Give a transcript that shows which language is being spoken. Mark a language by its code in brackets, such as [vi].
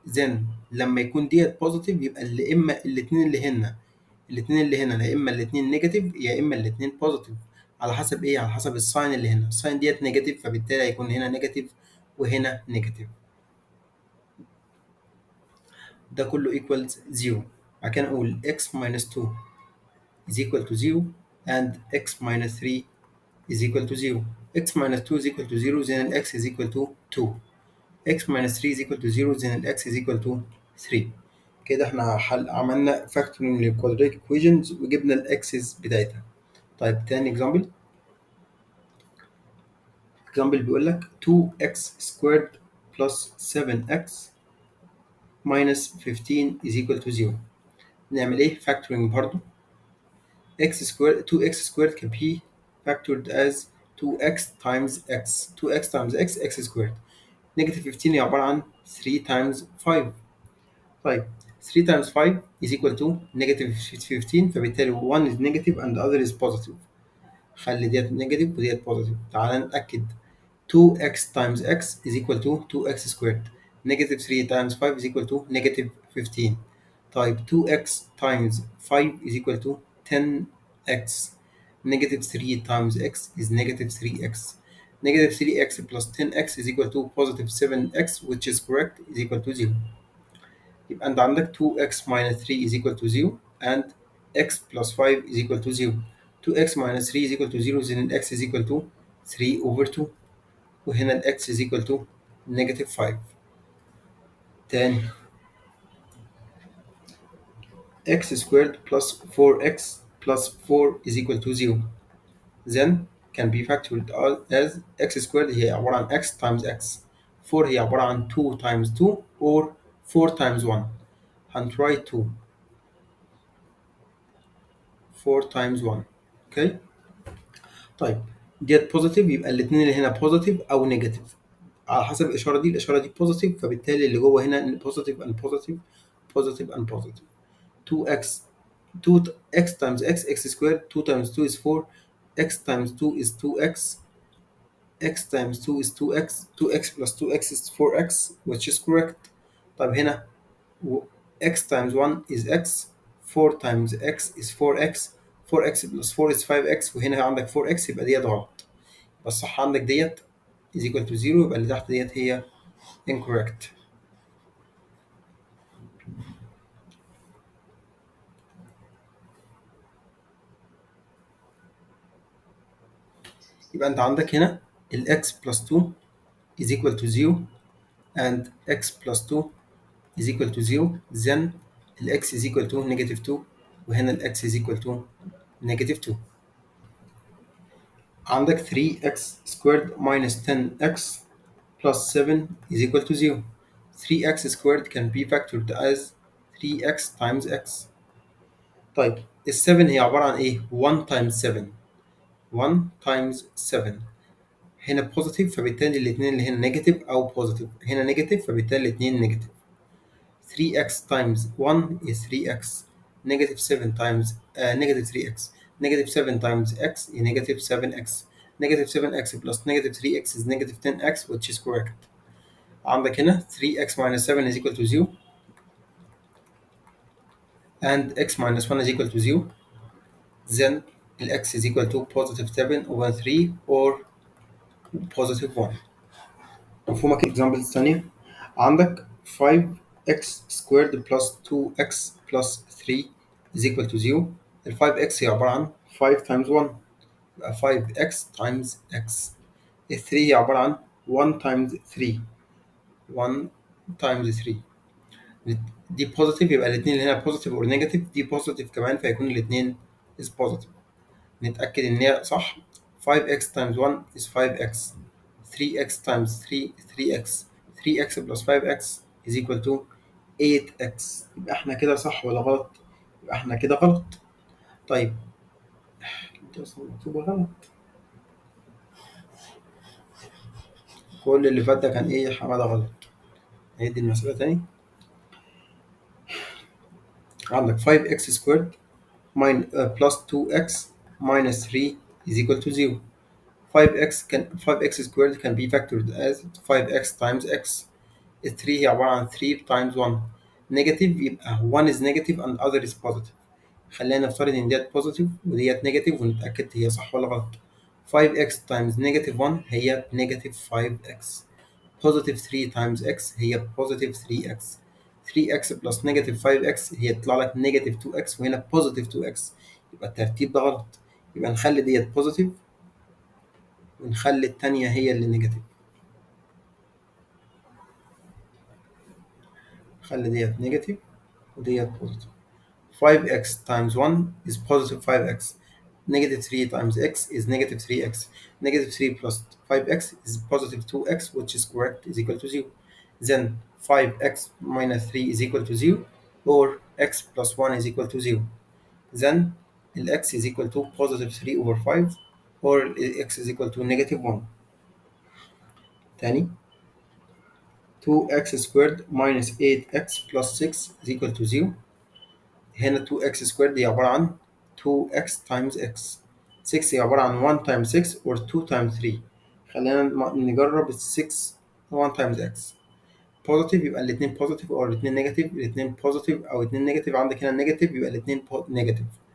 [ar] then لما يكون ديت بوزيتيف يبقى اللي اما الاثنين اللي هنا يا اما الاثنين نيجاتيف يا اما الاثنين بوزيتيف، على حسب ايه؟ على حسب الساين اللي هنا. الساين ديت نيجاتيف فبالتالي هيكون هنا نيجاتيف وهنا نيجاتيف. ده كله equals 0. [en] بعد كده نقول x minus 2 is equal to 0 and x minus 3 is equal to 0. x minus 2 is equal to 0 then x is equal to 2. x minus 3 is equal to 0 then x is equal to 3. [ar] كده احنا عملنا فاكتورينج للكوادراتيك ايكويشنز وجبنا الاكسس بتاعتها. طيب تاني اكزامبل بيقول لك [en] 2x squared plus 7x minus 15 is equal to 0. [ar] نعمل ايه؟ فاكتورينج برضو. [en] x squared 2x squared can be factored as 2x times x. 2x times x squared. Negative 15 هي عبارة عن 3 times 5. طيب 3 times 5 is equal to negative 15 [ar] فبالتالي [en] one is negative and the other is positive. [ar] خلي ديت negative وديت positive. تعال نتأكد. [en] 2x times x is equal to 2x squared. Negative 3 times 5 is equal to negative 15. طيب 2x times 5 is equal to 10x. Negative 3 times x is negative 3x. Negative 3x plus 10x is equal to positive 7x, which is correct, is equal to 0. [ar] يبقى أنت عندك [en] 2x minus 3 is equal to 0 and x plus 5 is equal to 0. 2x minus 3 is equal to 0 then x is equal to 3 over 2 [ar] وهنا ال [en] x is equal to negative 5. تاني x squared plus 4x plus 4 is equal to 0. Then can be factored as x squared [ar] هي عبارة عن [en] x times x. 4 [ar] هي عبارة عن [en] 2 times 2 or 4 times 1. هنتراي 2 4 times 1. Okay. [ar] طيب ديت بوزيتيف يبقى الاثنين اللي هنا بوزيتيف او نيجاتيف على حسب الاشاره دي. الاشاره دي بوزيتيف فبالتالي اللي جوه هنا بوزيتيف and بوزيتيف بوزيتيف and بوزيتيف. [en] 2x 2x times x squared. 2 times 2 is 4. x times 2 is 2x. x times 2 is 2x. 2x plus 2x is 4x, which is correct. [ar] طيب هنا [en] x times 1 is x. 4 times x is 4x. 4x plus 4 is 5x [ar] وهنا عندك [en] 4x [ar] يبقى ديت غلط. بس صح عندك ديت [en] is equal to 0 [ar] يبقى اللي تحت ديت هي incorrect. يبقى انت عندك هنا ال [en] x plus 2 is equal to 0 and x plus 2 is equal to 0 then ال x is equal to negative 2 وهنا ال x is equal to negative 2. عندك 3x squared minus 10x plus 7 is equal to 0. 3x squared can be factored as 3x times x. [ar] طيب ال 7 هي عبارة عن ايه؟ 1 times 7. 1 times 7 هنا بوزيتيف فبالتالي الاثنين اللي هنا نيجاتيف او بوزيتيف. هنا نيجاتيف فبالتالي الاثنين نيجاتيف. [en] 3x times 1 is 3x. Negative 7 times negative 3x. Negative 7 times x is negative 7x. Negative 7x plus negative 3x is negative 10x, which is correct. [ar] عندك هنا [en] 3x minus 7 is equal to 0 and x minus 1 is equal to 0. Then x is equal to positive 7 over 3 or positive 1. [ar] مفهومك example الثانية. [en] عندك 5x squared plus 2x plus 3 is equal to 0. ال 5x [ar] هي عبارة عن [en] 5 times 1 يبقى 5x times x. ال 3 هي عبارة عن 1 times 3. 1 times 3 دي positive [ar] يبقى الاثنين اللي هنا [en] positive or negative. دي positive كمان [ar] فيكون الاثنين [en] is positive. [ar] نتأكد إن هي صح. [en] 5x times 1 is 5x. 3x times 3 3x. 3x plus 5x is equal to 8x. [ar] يبقى احنا كده صح ولا غلط؟ يبقى احنا كده غلط. طيب دي أصلا مكتوبة غلط. كل اللي فات ده كان إيه يا حمادة غلط. هيدي المسألة تاني. [en] عندك 5x squared plus 2x minus 3 is equal to 0. 5x squared can be factored as 5x times x. 3 [ar] هي عبارة عن [en] 3 times 1. Negative يبقى 1 is negative and other is positive. [ar] خلينا نفترض إن ديت positive وديت negative ونتأكد هي صح ولا غلط. [en] 5x times negative 1 هي negative 5x. positive 3 times x هي positive 3x. 3x plus negative 5x [ar] هي تطلع لك [en] negative 2x وهنا positive 2x. [ar] يبقى الترتيب ده غلط. يبقى نخلي ديت positive ونخلي التانية هي اللي نيجاتيف. نخلي ديت نيجاتيف وديت بوزيتيف. [en] 5x times 1 is positive 5x. Negative 3 times x is negative 3x. Negative 3 plus 5x is positive 2x, which is correct, is equal to 0. Then 5x minus 3 is equal to 0, or x plus 1 is equal to 0. Then x is equal to positive 3 over 5, or x is equal to negative 1. تاني 2x squared minus 8x plus 6 is equal to 0. هنا 2x squared [ar] هي عبارة عن [en] 2x times x. 6 [ar] هي عبارة عن [en] 1 times 6 or 2 times 3. [ar] خلينا نجرب ال [en] 6 1 times x. [ar] positive يبقى الاتنين positive أو الاتنين negative. الاتنين positive أو الاتنين negative. عندك هنا negative يبقى الاتنين negative.